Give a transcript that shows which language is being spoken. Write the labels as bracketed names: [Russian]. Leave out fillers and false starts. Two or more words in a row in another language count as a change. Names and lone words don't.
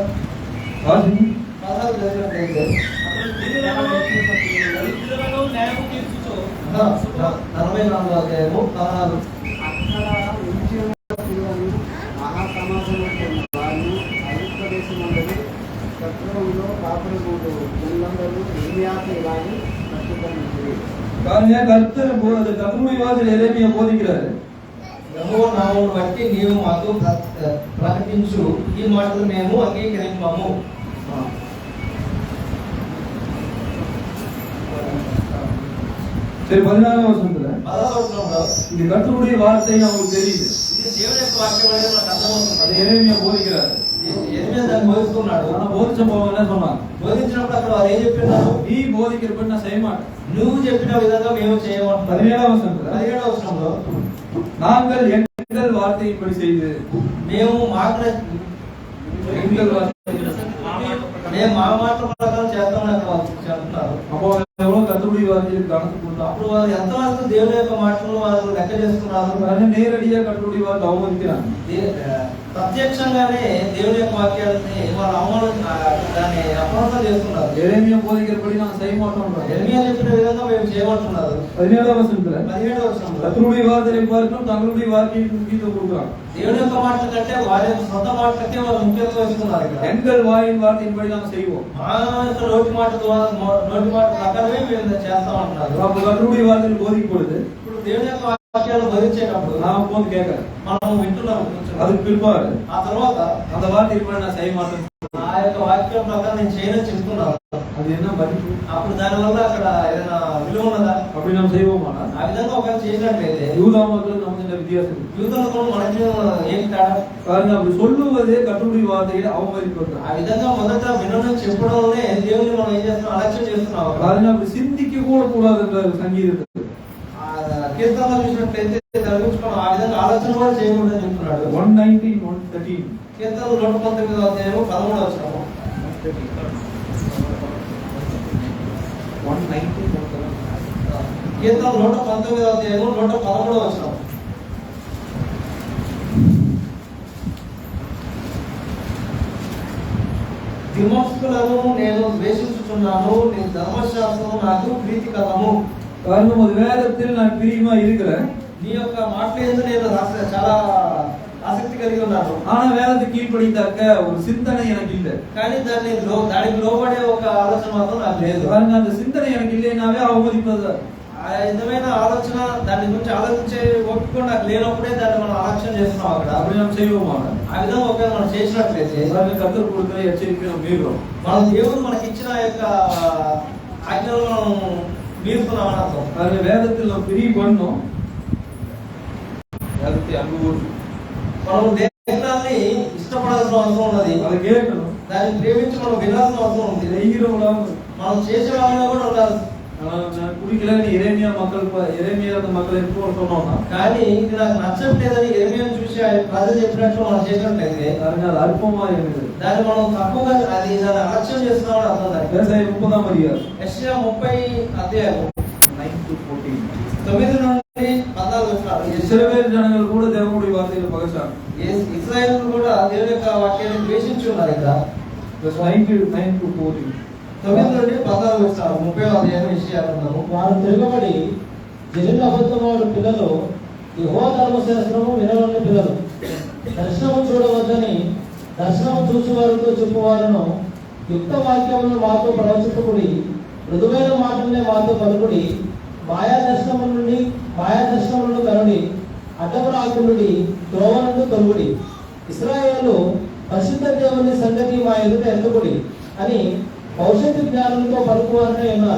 [Tamil] வாசிங்க. [Telugu] 16 చదివినట్లయితే 44వ అధ్యాయము 16. అక్కడ ఉంచి ఉన్న పిల్లలు మహాసమాజంలో వారు ఐగుప్తు దేశమందరి శత్రువులో కాపురగూడు జనులందరూ ఇర్మియాకు ఇలాగే ప్రత్యుత్తరించిరి. [Tamil] பாருங்க, கர்த்தருடைய வார்த்தையில் எரேமியா போதிக்கிறாரு. [Telugu] యెహోవా నామమును బట్టి నీవు మాకు ప్రకటించు, ఈ మాటలు మేము అంగీకరింపము. சரி, 16వ వచనంలో 16వ వచనంలో [Tamil] இது கர்த்தருடைய வார்த்தை நமக்கு தெரியுது. [Telugu] ఇది దేవుని యొక్క వాక్యం అనేది నాకు అర్థమవుతుంది. [Tamil] அது எரேமியா போதிக்கிறாரு. [Telugu] ఎర్మియా దాన్ని బోధిస్తున్నాడు. [Tamil] ஆனா போதிச்சப்போ என்ன சொன்னாங்க? [Telugu] బోధించినప్పుడు అక్కడ వారు ఏం చెప్పినారు? [Tamil] நீ போதிக்கிறபடி நான் செய்ய மாட்டேன். [Telugu] నువ్వు చెప్పిన విధంగా మేము చేయమంటున్నారు. 17వ వచనంలో 17వ వచనంలో [Tamil] நாங்கள் எங்கள் வார்த்தையின்படி செய்து [Telugu] మేము మాట [Tamil] எங்கள் வார்த்தை [Telugu] మేము మా మాటల ప్రకారం చేస్తామని అక్కడ వాళ్ళు చెప్తున్నారు. [Tamil] அப்போ எவ்வளவு கர்த்தருடைய வார்த்தையில் கணக்கு கொடுத்தா [Telugu] అప్పుడు వారు ఎంతవరకు దేవుని యొక్క మాటలను వారు లెక్క చేస్తున్నారు. [Tamil] நேரடியாக கர்த்தருடைய வார்த்தை அவமதிக்கிறாங்க. [Telugu] ప్రత్యక్షంగానే దేవుని యొక్క వాక్యాలని వాళ్ళు దాన్ని అపహరణ చేస్తున్నారు. [Tamil] எரேமியா போதிக்கிறபடி நாங்கள் செய்ய மாட்டோம். [Telugu] ఎర్మియా చెప్పిన విధంగా మేము చేయమంటున్నారు. 17వ వచనంలో 17వ వచనంలో [Tamil] கர்த்தருடைய வார்த்தையை பார்க்கணும், தங்களுடைய வார்த்தைக்கு முக்கியத்துவம் கொடுக்குறாங்க. [Telugu] దేవుని యొక్క మాటల కంటే వారి యొక్క సొంత మాటలకే వారు ముఖ్యత్వం ఇస్తున్నారు. [Tamil] எங்கள் வாயின் வார்த்தையின்படி நாங்கள் செய்வோம். [Telugu] మా యొక్క నోటి మాట ప్రకారమే మేము చేస్తామంటున్నారు. [Tamil] அப்போ கர்த்தருடைய வார்த்தையில் போதிக்கும் பொழுது [Telugu] ఇప్పుడు దేవుని యొక్క వాక్యాలు బోధించేటప్పుడు [Tamil] நான் போது கேட்கறேன். [Telugu] మనం వింటున్నాం. [Tamil] அதுக்கு பிற்பாடு [Telugu] ఆ తర్వాత [Tamil] அந்த வார்த்தையின்படி நான் செய்ய மாட்டேன். [Telugu] ఆ యొక్క వాక్యం ప్రకారం నేను చేయనని చెప్తున్నాను. [Tamil] அது என்ன மதிப்பு? [Telugu] అప్పుడు దానివల్ల అక్కడ ఏదైనా విలువ ఉన్నదా? [Tamil] அப்படி நாம் செய்வோமா? [Telugu] ఆ విధంగా ఒకవేళ చేసినట్లయితే [Tamil] யூதா மக்களுக்கு நமக்கு இந்த வித்தியாசம். [Telugu] యూదులకు మనకి ఏం తేడా? [Tamil] பாருங்க, அப்படி சொல்லுவதே கர்த்தருடைய வார்த்தையை அவமதிப்பது. [Telugu] ఆ విధంగా మొదట వినడం చెప్పడంలోనే దేవుని మనం ఏం చేస్తున్నాం? అలక్ష్యం చేస్తున్నాం. [Tamil] பாருங்க, அப்படி சிந்திக்க கூட கூடாது என்ற சங்கீதத்தில் [Telugu] కీర్తనలో చూసినట్లయితే దాని గురించి మనం ఆ విధంగా ఆలోచన కూడా చేయకూడదని చెప్తున్నాడు. 119, 113 కీర్తనలు 119వ అధ్యాయం 13వ వచనం. 119 కీర్తన 119వ అధ్యాయం 113వ వచనం. విమర్శకులను నేను ద్వేషించుచున్నాను, నీ ధర్మశాస్త్రం నాకు ప్రీతికరము. [Tamil] பாருங்க, ஒரு வேதத்தில் நான் பிரியமா இருக்கிறேன். [Telugu] నీ యొక్క మాటలు ఏందో నేను చాలా ఆసక్తి కలిగి ఉన్నాను. [Tamil] ஆனா வேதத்துக்கு கீழ்ப்படிந்தாக்க ஒரு சிந்தனை எனக்கு இல்லை. [Telugu] కానీ దానికి లోబడే ఒక ఆలోచన మాత్రం నాకు లేదు. [Tamil] பாருங்க, அந்த சிந்தனை எனக்கு இல்லைனாவே అవమதிப்பது. [Telugu] ఆ విధమైన ఆలోచన, దాని గురించి ఆలోచించే ఓపిక నాకు లేనప్పుడే దాన్ని మనం ఆలోచన చేస్తున్నాం. అక్కడ [Tamil] அப்படி நாம் செய்வோமா? [Telugu] ఆ విధంగా ఒకవేళ మనం చేసినట్లయితే [Tamil] கர்த்தர் கொடுக்கிற எச்சரிக்கை நாம் மீறுகிறோம். [Telugu] మనం దేవుడు మనకి ఇచ్చిన యొక్క ఆజ్ఞలను మనం మీరుతున్నామని అర్థం. [Tamil] பாருங்க, வேதத்தில் நாம் பிரிய பண்ணோம், வேதத்தை அன்பு கூர்ந்து [Telugu] మనం లేఖనాన్ని ఇష్టపడాల్సిన అవసరం ఉన్నది. [Tamil] அதை கேட்கணும், [Telugu] దాన్ని ప్రేమించి మనం వినాల్సిన అవసరం ఉంది. [Tamil] செய்கிறவங்களாம் [Telugu] మనం చేసే వాళ్ళగా కూడా ఉండాలి. [Tamil] நான் குடிக்கலன்னு எரேமியா மக்கள் எப்போ சொன்னோம்னா, [Telugu] కానీ ఇది నాకు నచ్చట్లేదని ఎర్మియాను చూసి ప్రజలు చెప్పినట్లు మనం చేసినట్లయితే [Tamil] பாருங்க, அது அற்பமா இருந்தது. [Telugu] దాన్ని మనం తప్పుగా దాన్ని అలక్ష్యం చేస్తున్నామని అర్థం. దానికి [Tamil] ஏசாயா 30ஆம் அதிகாரம் [Telugu] యెషయా 30 అధ్యాయం 9-14. 9 నుండి 14 వచనాలు. [Tamil] இஸ்ரவேல் ஜனங்கள் கூட தேவனுடைய வார்த்தைகளை பகைச்சாங்க. [Telugu] ఇశ్రాయేలు కూడా దేవుని యొక్క వాక్యాన్ని ద్వేషించి ఉన్నారు. ఇక్కడ 9-14. 9 నుండి 14 వచనాలు 30వ అధ్యాయం యెషయా గ్రంథము. వారు తిరగబడి జనుల అబద్ధమాడు పిల్లలు యెహోవా ధర్మశాస్త్రము వినవలని పిల్లలు దర్శనము చూడవద్దని దర్శనము చూసి వారితో చెప్పువారును యుక్త వాక్యములను మాతో ప్రవచింపకుడి, మృదువైన మాటలనే మాతో పలుకుడి, మాయా దర్శనములను కనుడి, అడ్డము రాకుండుడి, త్రోవ నుండి తొలుగుడి, ఇశ్రాయేలు పరిశుద్ధ దేవుని సంగతి మా ఎదుట ఎత్తుకుడి అని భవిష్యత్తు జ్ఞానంతో పలుకువారనే ఉన్నారు.